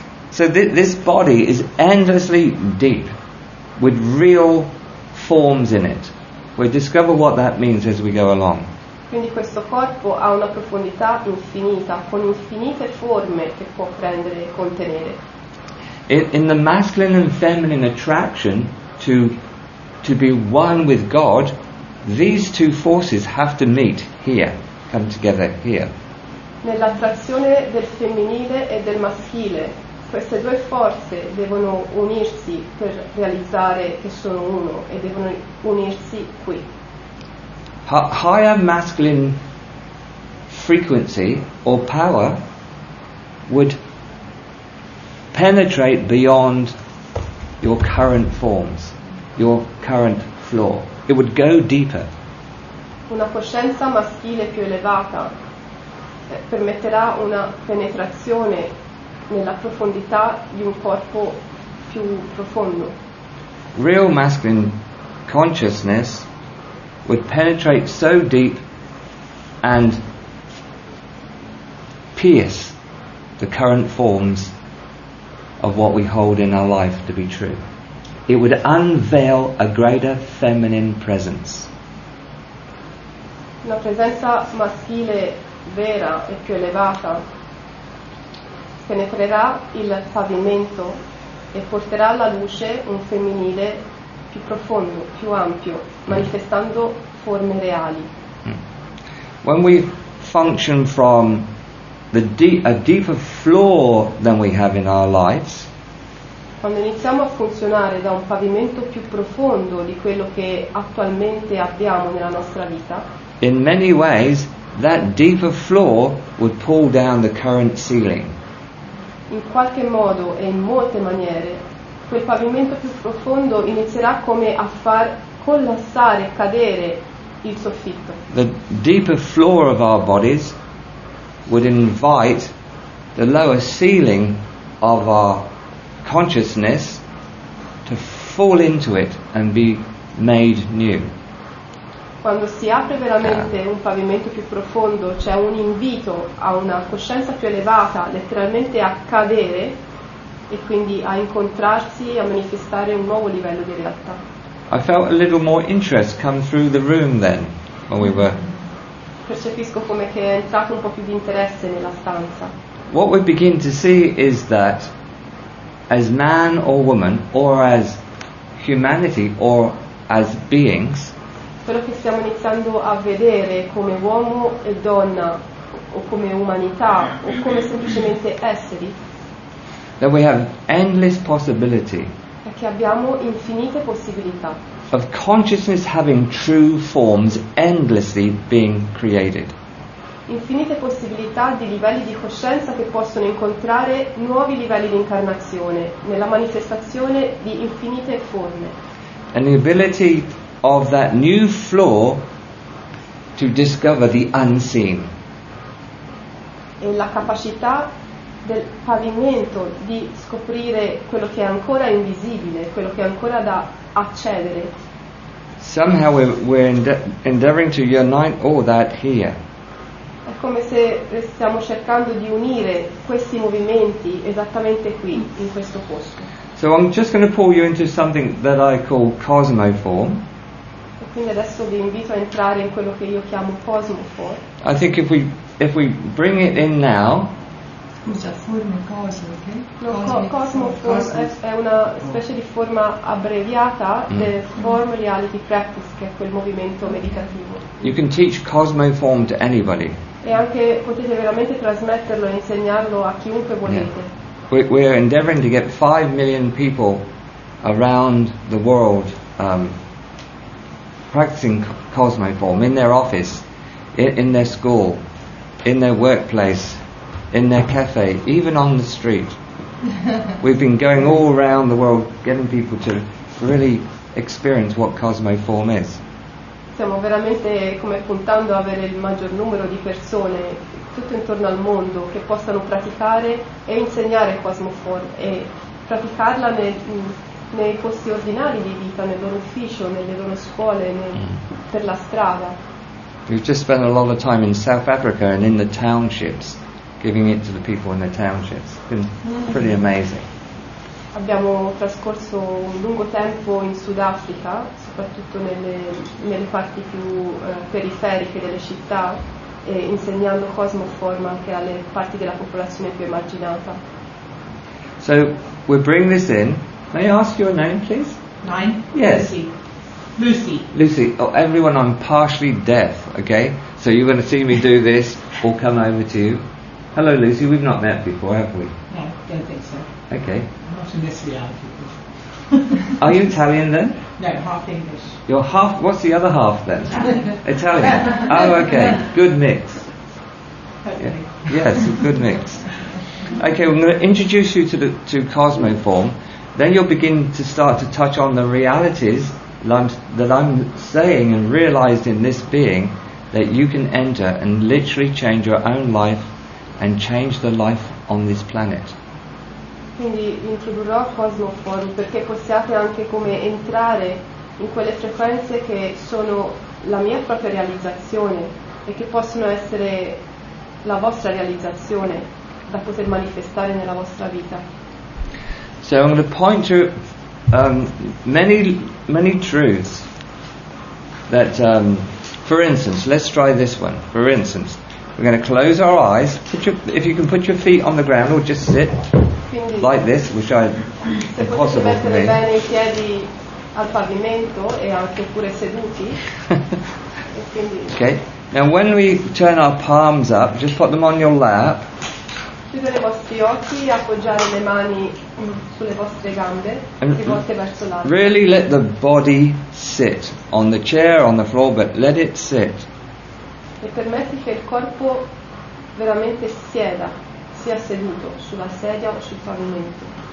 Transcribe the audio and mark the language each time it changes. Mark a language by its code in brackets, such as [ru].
[en] So this body is endlessly deep, with real forms in it. We'll discover what that means as we go along. [it] Quindi questo corpo ha una profondità infinita, con infinite forme che può prendere e contenere. [en] In the masculine and feminine attraction to be one with God, these two forces have to meet here, come together here. [it] Nell'attrazione del femminile e del maschile, queste due forze devono unirsi per realizzare che sono uno e devono unirsi qui. [en] Higher masculine frequency or power would penetrate beyond your current forms, your current floor. It would go deeper. [it] Una coscienza maschile più elevata permetterà una penetrazione nella profondità di un corpo più profondo. [en] Real masculine consciousness would penetrate so deep and pierce the current forms of what we hold in our life to be true. it would unveil a greater feminine presence. [it] Una presenza maschile vera e più elevata penetrerà il pavimento e porterà alla luce un femminile più profondo, più ampio, manifestando forme reali. [en] When we function from a deeper floor than we have in our lives, [it] Quando iniziamo a funzionare da un pavimento più profondo di quello che attualmente abbiamo nella nostra vita, [en] in many ways that deeper floor would pull down the current ceiling. [it] in qualche modo e in molte maniere, quel pavimento più profondo inizierà come a far collassare, cadere il soffitto. [en] The deeper floor of our bodies would invite the lower ceiling of our consciousness to fall into it and be made new. [it] Quando si apre veramente un pavimento più profondo, c'è un invito a una coscienza più elevata, letteralmente a cadere e quindi a incontrarsi, a manifestare un nuovo livello di realtà. [en] I felt a little more interest come through the room then when we were. [it] Percepisco come che è entrato un po' più di interesse nella stanza. [en] What we begin to see is that as man or woman, or as humanity, or as beings, [it] Quello che stiamo iniziando a vedere come uomo e donna, o come umanità, o come semplicemente esseri, [en] that we have endless possibility [it] è che abbiamo infinite possibilità [en] of consciousness having true forms endlessly being created. [it] infinite possibilità di livelli di coscienza che possono incontrare nuovi livelli di incarnazione nella manifestazione di infinite forme, [en] And the ability of that new floor to discover the unseen. [it] e la capacità del pavimento di scoprire quello che è ancora invisibile, quello che è ancora da accedere. [en] Somehow we're endeavoring to unite all that here. [it] È come se stiamo cercando di unire questi movimenti esattamente qui, in questo posto. [en] So I'm just going to pull you into something that I call cosmoform. [it] E quindi adesso vi invito a entrare in quello che io chiamo cosmoform. [en] I think if we bring it in now, [it] Scusa, forme cosmiche? No, cosmoform è una specie di forma abbreviata del Form Reality Practice, che è quel movimento meditativo. [en] you can teach cosmoform to anybody. [it] E anche potete veramente trasmetterlo e insegnarlo a chiunque volete. [en] We're endeavoring to get 5 million people around the world practicing cosmoform in their office, in their school, in their workplace, in their cafe, even on the street. We've been going all around the world getting people to really experience what cosmoform is. [it] Stiamo veramente come puntando a avere il maggior numero di persone tutto intorno al mondo che possano praticare e insegnare cosmoform e praticarla nei posti ordinari di vita, nel loro ufficio, nelle loro scuole, per la strada. [en] We've just spent a lot of time in South Africa and in the townships, giving it to the people in the townships. It's been pretty amazing. [it] Abbiamo trascorso un lungo tempo in Sudafrica, soprattutto nelle parti più periferiche delle città, e insegnando cosmoform anche alle parti della popolazione più emarginata. [en] So we bring this in. May I ask your name, please? Mine? Yes. Lucy. Lucy. Oh, everyone, I'm partially deaf. Okay, so you're going to see me do this. We'll come over to you. Hello, Lucy. We've not met before, have we? No, don't think so. Okay. Not in this reality. Are you Italian then? No, half English. You're half. What's the other half then? Italian. Oh, okay. Good mix. Hopefully. Yes, good mix. Okay, we're going to introduce you to cosmoform. Then you'll begin to start to touch on the realities that I'm saying and realized in this being, that you can enter and literally change your own life and change the life on this planet. [it] Quindi introdurrò cosmoform perché possiate anche come entrare in quelle frequenze che sono la mia propria realizzazione e che possono essere la vostra realizzazione da poter manifestare nella vostra vita. [en] So I'm going to point to many truths that, for instance, let's try this one. For instance, we're going to close our eyes. If you can put your feet on the ground or just sit [it] Quindi, [en] like this, which [it] se potete [en] impossible for [it] mettere [en] me. [it] bene i piedi al pavimento e anche pure seduti. E quindi [en] Okay. Now, when we turn our palms up, just put them on your lap. [it] chiudere i vostri occhi, appoggiare le mani sulle vostre gambe, rivolte verso l'alto. [en] Really let the body sit on the chair, on the floor, but let it sit. [it] E permetti che il corpo veramente sieda, sia seduto sulla sedia o sul pavimento.